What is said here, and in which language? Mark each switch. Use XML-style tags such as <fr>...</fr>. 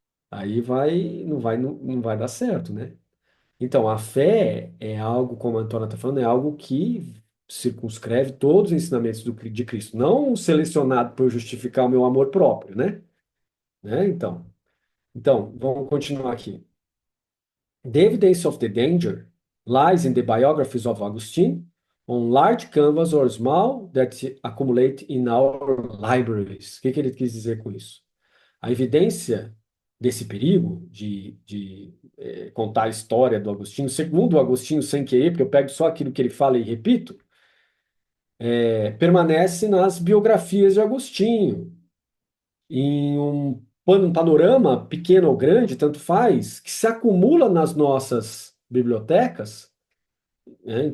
<pt>Aí não vai dar certo, né? Então, a fé é algo, como a Antônia está falando, é algo que circunscreve todos os ensinamentos de Cristo, não selecionado para eu justificar o meu amor próprio, né? Então, vamos continuar aqui.</pt> <en>The evidence of the danger lies in the biographies of Augustine on large canvas or small that accumulate in our libraries.</en> <pt>O que ele quis dizer com isso? A evidência desse perigo de contar a história do Agostinho, segundo o Agostinho sem querer, porque eu pego só aquilo que ele fala e repito, permanece nas biografias de Agostinho, em um panorama pequeno ou grande, tanto faz, que se acumula nas nossas bibliotecas, né?</pt>